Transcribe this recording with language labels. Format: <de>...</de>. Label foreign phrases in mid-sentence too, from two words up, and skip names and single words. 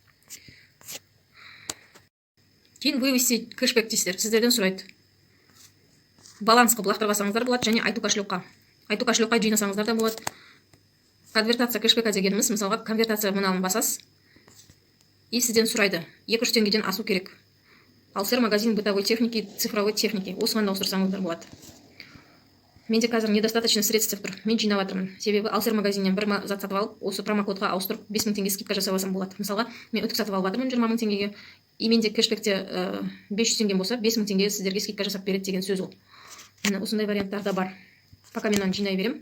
<kk>Кейін</kk> <ru>вывести кэшбэк</ru> <kk>дейсіздер, сіздерден сұрайды. Баланс қылып лақтырғасаңыздар болады және айту кошелекқа. Айту кошелекқа жинасаңыздар да болады. Конвертация кэшбэкқа дегеніміз, мысалға конвертация мынаны басасыз. И сізден сұрайды, 200 теңгеден асу керек.</kk> <ru>Алсер магазин бытовой техники, цифровой техники.</ru> <kk>Осыған да ауыстырсаңыздар болады. Менде қазір</kk> <ru>недостаточно средств</ru> <kk>тұр. Мен жинап жатырмын. Себебі Алсер магазиннен бір зат сатып алып, осы промокодқа ауыстырып 5000 теңге скидка жасап алсам болады. Мысалға, мен үтік сатып алып жатырмын 20000 теңгеге. И менде кэшбэкте 500 теңге болса, 5000 теңге сіздерге скидка жасап береді деген сөз ол. Міне осындай варианттар да бар. Пока мен оны жинай берем.</kk>